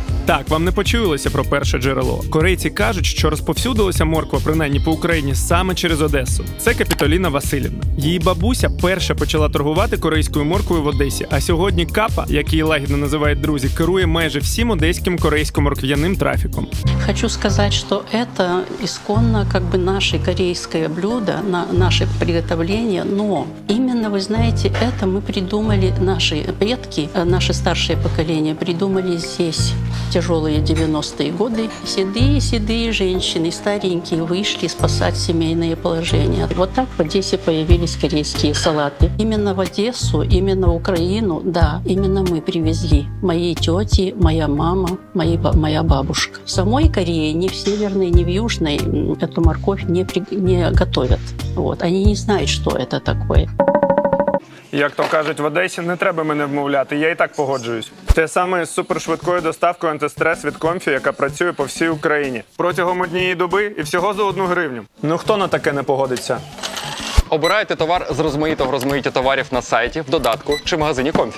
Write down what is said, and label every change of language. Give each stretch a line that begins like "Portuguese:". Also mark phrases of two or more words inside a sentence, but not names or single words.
Ukrainian: Так, вам не почуялося про перше джерело. Корейці кажуть, що розповсюдилася морква, принаймні по Україні, саме через Одесу. Це Капітоліна Василівна. Її бабуся перша почала торгувати корейською морквою в Одесі, а сьогодні Капа, як її лагідно називають друзі, керує майже всім одеським корейсько-морквяним трафіком.
Russian: Хочу сказать, что это исконно наше корейское блюдо, наше приготовление, но именно, вы знаете, это мы придумали, наши предки, наше старшее поколение придумали здесь. Тяжелые 90-е годы. Седые женщины, старенькие, вышли спасать семейные положения. Вот так в Одессе появились корейские салаты. Именно в Одессу, именно в Украину, да, именно мы привезли. Мои тети, моя мама, моя бабушка. В самой Корее, ни в Северной, ни в Южной, эту морковь не готовят. Вот. Они не знают, что это такое.
Ukrainian: Як то кажуть в Одесі, не треба мене вмовляти, я і так погоджуюсь. Те саме з супершвидкою доставкою антистрес від Комфі, яка працює по всій Україні. Протягом однієї доби і всього за 1 гривню. Ну хто на таке не погодиться? Обирайте товар з розмаїтого розмаїття товарів на сайті, в додатку чи магазині Комфі.